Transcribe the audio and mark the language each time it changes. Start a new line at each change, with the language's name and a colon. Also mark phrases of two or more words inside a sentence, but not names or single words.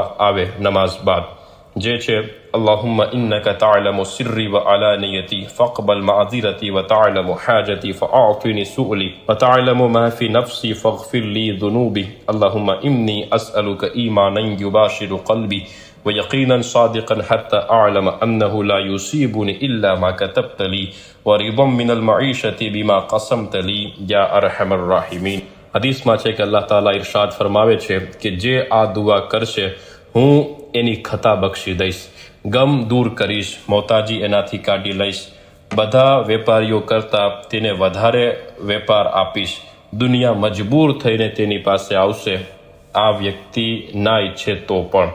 Gujarati: આવે નમાઝ બાદ, જે છે
Arabic: اللهم إنك تعلم سري وعلانيتي فاقبل معذرتي وتعلم حاجتي فأعطني سؤلي وتعلم ما في نفسي فاغفر لي ذنوبي اللهم إني أسألك إيمانا يباشر قلبي و یقینا صادقا حتى أعلم أنه لا يصيبني إلا ما كتبت لي ورضا من المعيشة بما قسمت لي يا أرحم الراحمين.
Gujarati: હદીસમાં છે કે અલ્લાહ તાલા ઇરશાદ ફરમાવે છે કે જે આ દુઆ કરશે હું એની ખતા બક્ષી દઈશ, ગમ દૂર કરીશ, મોતાજી એનાથી કાઢી લઈશ, બધા વેપારીઓ કરતાં તેને વધારે વેપાર આપીશ, દુનિયા મજબૂર થઈને તેની પાસે આવશે, આ વ્યક્તિ ના ઈચ્છે તો પણ.